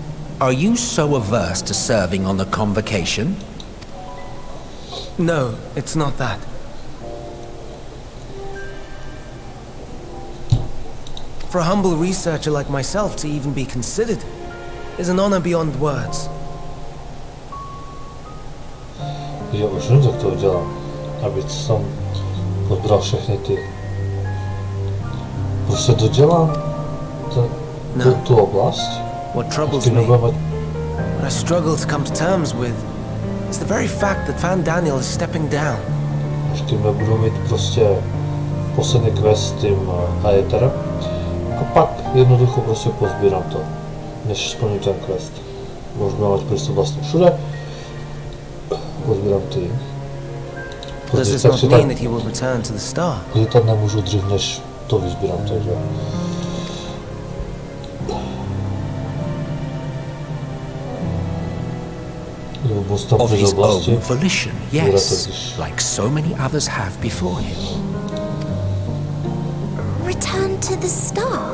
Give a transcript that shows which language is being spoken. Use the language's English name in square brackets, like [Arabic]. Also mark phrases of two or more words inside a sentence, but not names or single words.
[English] Are you so averse to serving on the convocation? No, it's not that. For a humble researcher like myself to even be considered is an honor beyond words. [Czech] Já už vím, jak to udělám, aby jsem podbral všechny ty. Prostě dodělám tu oblast. [English] What troubles me, what I struggle to come to terms with, is the very fact that Van Daniel is stepping down. [Czech] Ještě budu mít prostě poslední quest s tím Aetherem a pak jednoducho prostě pozbírám to, než splním ten quest. Můžu mít prostě vlastně všude, pozbírám ty. [English] Does this not mean that he will return to the star? [Czech] Lítat nemůžu dřív, než to vyzbírám, takže... [English] Of his own volition, yes, like so many others have before him. Return to the star?